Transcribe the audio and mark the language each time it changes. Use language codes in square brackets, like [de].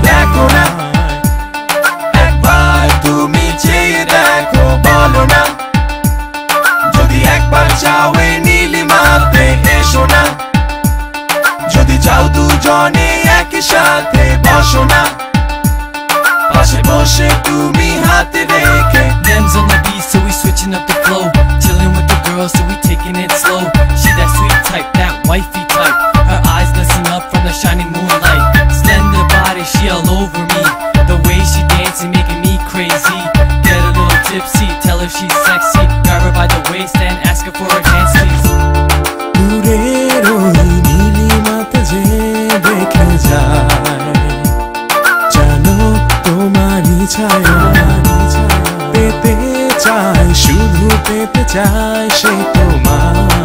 [bn] দেখো না একবার তুমি চেয়ে দেখো বলো না যদি একবার চাও এই নীলিমাতে এসো না যদি চাও দুজনে একই সাথে বসো না পাশে বসে তুমি হাতে রেখে [en] Them's on the beat, so we switching up the flow. Chilling with the girls, so we taking it slow. She that sweet type, that wifey type. Her eyes glisten up from the shining moonlight. Slender body, she all over me. The way she dancing, making me crazy. Get a little tipsy, tell her she's sexy. Grab her by the waist and ask her for a dance, please. [bn] দূরের ওই নীলিমাতে যে দেখে যায় জানো তোমারই ছায়া পেতে চায় শুধু পেতে চায় সে তোমার